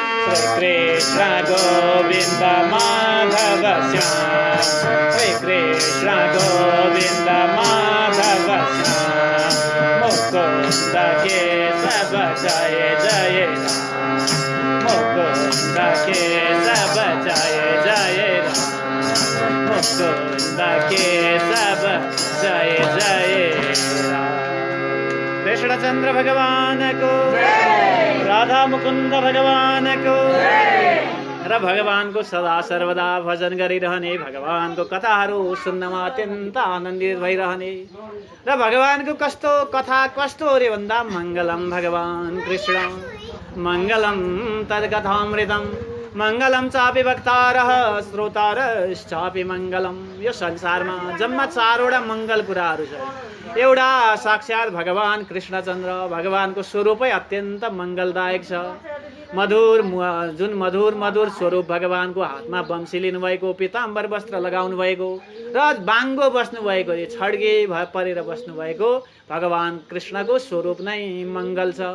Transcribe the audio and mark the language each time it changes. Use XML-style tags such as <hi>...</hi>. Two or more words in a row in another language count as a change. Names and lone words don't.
<ne>कृष्ण गोविंद माधव श्याम, हे कृष्ण गोविंद माधव श्याम, मुकुंद केशव जय जय राम, मुकुंद केशव जय जय राम, मुकुंद केशव जय जय राम। कृष्णचंद्र भगवान को, राधा मुकुंद भगवान को र भगवान को सदा सर्वदा भजन गरिरहने, भगवान को कथाहरू सुन्नमा अत्यन्त आनन्दित भइरहने र भगवान को कस्तो कथा कस्तो रे भन्दा</ne> <sa>मङ्गलम भगवान कृष्ण, मङ्गलम तद्कथामृतम, मङ्गलम चापि भक्तारः श्रोतारश्चापि मङ्गलम।</sa> <ne>यो संसारमा जम्मा 4 वटा मङ्गल कुराहरू छ। एउटा साक्षात भगवान कृष्णचन्द्र, भगवानको स्वरूपै अत्यन्त मङ्गलदायक छ। जुन मधुर स्वरूप भगवानको हातमा वंशी लिनुभएको, पीताम्बर वस्त्र लगाउनु भएको र बाङ्गो बस्नुभएको, छड्के परेर बस्नुभएको भगवान कृष्णको स्वरूप नै मङ्गल छ।</ne>